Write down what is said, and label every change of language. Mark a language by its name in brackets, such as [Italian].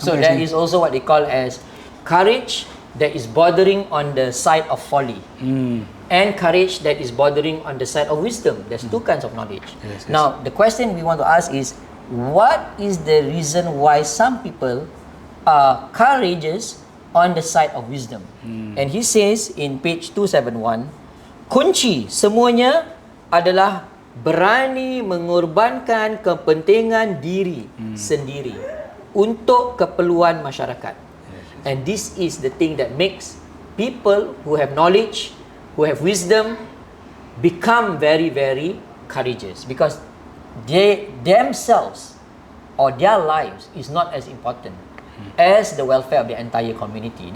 [English] So there is also what they call as courage that is bordering on the side of folly, and courage that is bordering on the side of wisdom. There's two kinds of knowledge. Yes. Now the question we want to ask is, what is the reason why some people are courageous on the side of wisdom? And he says in page 271, [Malay] kunci semuanya adalah berani mengorbankan kepentingan diri sendiri untuk keperluan masyarakat. [English] And this is the thing that makes people who have knowledge, who have wisdom, become very, very courageous, because they themselves or their lives is not as important as the welfare of the entire community.